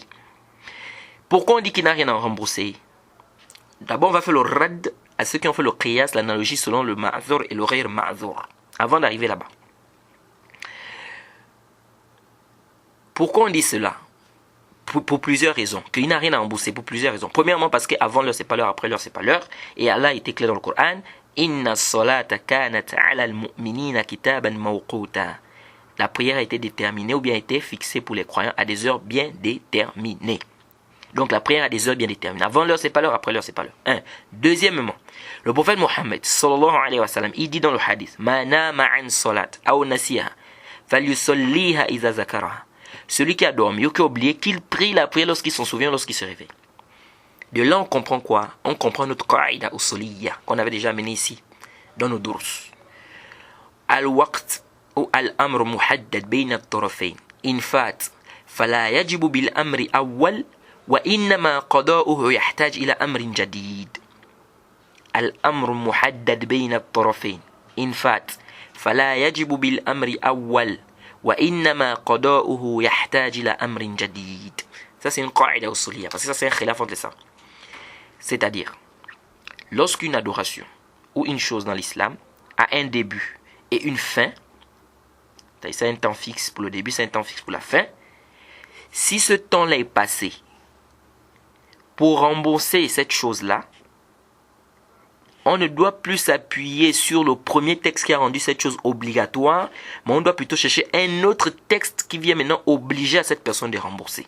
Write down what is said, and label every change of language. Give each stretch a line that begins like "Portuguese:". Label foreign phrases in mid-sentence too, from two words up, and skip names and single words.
French: Pourquoi on dit qu'il n'a rien à rembourser? D'abord, on va faire le rad à ceux qui ont fait le qiyas, l'analogie selon le ma'zur et le
Arabic: غير معذور.
French: Avant d'arriver là-bas. Pourquoi on dit cela? Pour plusieurs raisons. Qu'il n'a rien à rembourser pour plusieurs raisons. Premièrement, parce qu'avant l'heure, c'est pas l'heure, après l'heure, c'est pas l'heure. Et Allah était clair dans le Coran.
Arabic: إن الصلاة كانت على المؤمنين كتابا موقوتا.
French: La prière a été déterminée ou bien a été fixée pour les croyants à des heures bien déterminées. Donc la prière a des heures bien déterminées. Avant l'heure, c'est pas l'heure, après l'heure, c'est pas l'heure. Un. Deuxièmement, le prophète Mohammed,
Arabic: صلى الله عليه وسلم,
French: il dit dans le hadith,
Arabic: من نام عن صلاة أو نسيها فليصلها إذا ذكرها.
French: Celui qui a dormi ou qui a oublié, qu'il prie la prière lorsqu'il s'en souvient, lorsqu'il se réveille. De là, on comprend quoi? On comprend notre
Arabic: قاعدة أصولية,
French: qu'on avait déjà amené ici, dans nos durs.
Arabic: الوقت ou الأمر محدد بين الطرفين. إن فات فلا يجب بالأمر أول, وإنما قضاؤه يحتاج إلى أمر جديد. الأمر محدد بين الطرفين. إن فات فلا يجب بالأمر أول وإنما قضاؤه يحتاج إلى أمر جديد.
French: Ça c'est une
Arabic: قاعدة أصولية
French: parce que ça c'est un khilaf entre les savants. C'est-à-dire, lorsqu'une adoration ou une chose dans l'islam a un début et une fin, c'est un temps fixe pour le début, c'est un temps fixe pour la fin, si ce temps-là est passé, pour rembourser cette chose-là, on ne doit plus s'appuyer sur le premier texte qui a rendu cette chose obligatoire, mais on doit plutôt chercher un autre texte qui vient maintenant obliger à cette personne de rembourser.